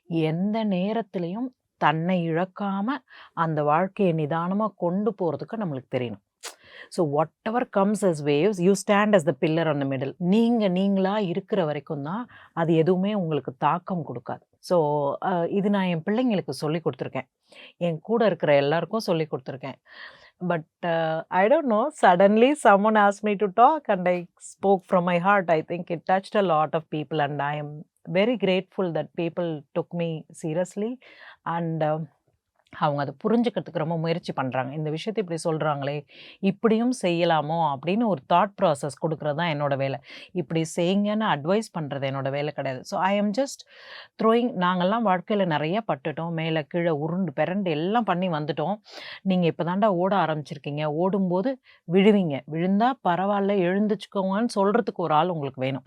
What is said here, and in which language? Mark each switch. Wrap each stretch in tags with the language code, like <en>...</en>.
<ta>எந்த நேரத்துலையும் தன்னை இழக்காமல் அந்த வாழ்க்கையை நிதானமாக கொண்டு போகிறதுக்கு நம்மளுக்கு தெரியணும்.</ta> <en>So whatever comes as waves, you stand as the pillar on the middle.</en> <ta>நீங்களாக இருக்கிற வரைக்கும் தான் அது எதுவுமே உங்களுக்கு தாக்கம் கொடுக்காது. ஸோ இது நான் என் பிள்ளைங்களுக்கு சொல்லி கொடுத்துருக்கேன், என் கூட இருக்கிற எல்லாருக்கும் சொல்லி கொடுத்துருக்கேன்.</ta> <en>But I don't know, suddenly someone asked me to talk and I spoke from my heart. I think it touched a lot of people and I am very grateful that people took me seriously and</en> <ta>அவங்க அதை புரிஞ்சுக்கிறதுக்கு ரொம்ப முயற்சி பண்ணுறாங்க. இந்த விஷயத்தை இப்படி சொல்கிறாங்களே, இப்படியும் செய்யலாமோ அப்படின்னு ஒரு தாட் ப்ராசஸ் கொடுக்குறது தான் என்னோட வேலை. இப்படி செய்யுங்கன்னு அட்வைஸ் பண்ணுறது என்னோட வேலை கிடையாது.</ta> <en>So I am just throwing.</en> <ta>நாங்கள்லாம் வாழ்க்கையில் நிறைய பட்டுட்டோம், மேலே கீழே உருண்டு பிறண்டு எல்லாம் பண்ணி வந்துட்டோம். நீங்கள் இப்போ தாண்டா ஓட ஆரம்பிச்சிருக்கீங்க, ஓடும்போது விழுவீங்க, விழுந்தா பரவாயில்ல எழுந்துச்சுக்கோங்கன்னு சொல்கிறதுக்கு ஒரு ஆள் உங்களுக்கு வேணும்.</ta>